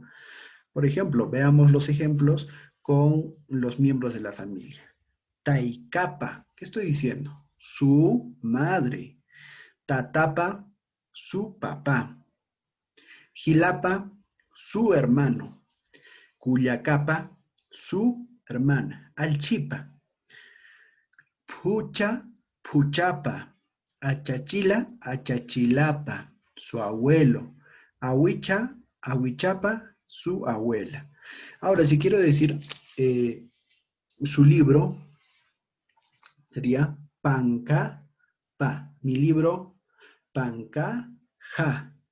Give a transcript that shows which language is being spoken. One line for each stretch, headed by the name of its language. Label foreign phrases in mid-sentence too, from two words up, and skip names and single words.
Spanish: Por ejemplo, veamos los ejemplos con los miembros de la familia. Taicapa, ¿qué estoy diciendo? Su madre. Tatapa, su papá. Jilapa, su hermano. Cuyacapa, su hermana. Alchipa.
Aymara: Pucha, puchapa. Achachila, achachilapa.
Spanish: Su abuelo.
Aymara: Ahuicha, ahuichapa,
Spanish: su abuela. Ahora, si quiero decir su libro, sería Panca, pa. Mi libro, Panca, ja.